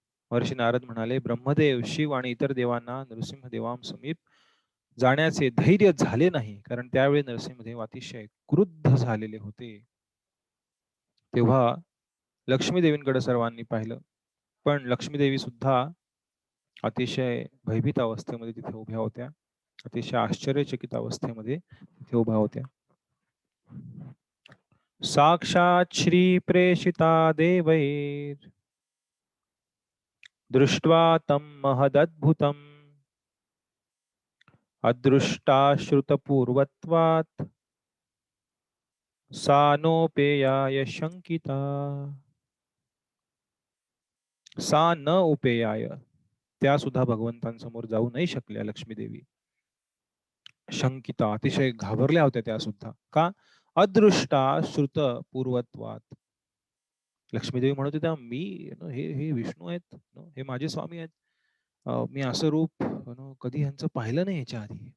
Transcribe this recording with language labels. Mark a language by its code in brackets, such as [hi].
[mr] महर्षी नारद म्हणाले, ब्रह्मदेव, शिव आणि इतर देवांना नरसिंहदेवांसमीप जाण्याचे धैर्य झाले नाही, कारण त्यावेळी नरसिंहदेव अतिशय क्रुद्ध झालेले होते. तेव्हा लक्ष्मी देवींकडे सर्वांनी पाहिलं, पण लक्ष्मी देवी सुद्धा अतिशय भयभीत अवस्थेमध्ये तिथे उभ्या होत्या. अतिशय आश्चर्यचकित अवस्थेमध्ये तिथे उभ्या होत्या. [sa] साक्षात श्री प्रेषिता देवैर दृष्ट्वा तं महदद्भुतम् अदृष्टाश्रुतपूर्वत्वात् सा नोपेयाय शंकिता. सा न उपेयाय, [mr] त्या सुद्धा भगवंतांसमोर जाऊ नाही शकल्या लक्ष्मी देवी. शंकिता, अतिशय घाबरल्या होत्या त्या सुद्धा. का? [sa] अदृष्टा श्रुत पूर्वत्वात. [mr] लक्ष्मी देवी म्हणत होत्या, मी हे विष्णू आहेत, हे माझे स्वामी आहेत, मी असं रूप कधी यांचं पाहिलं नाही याच्या आधी.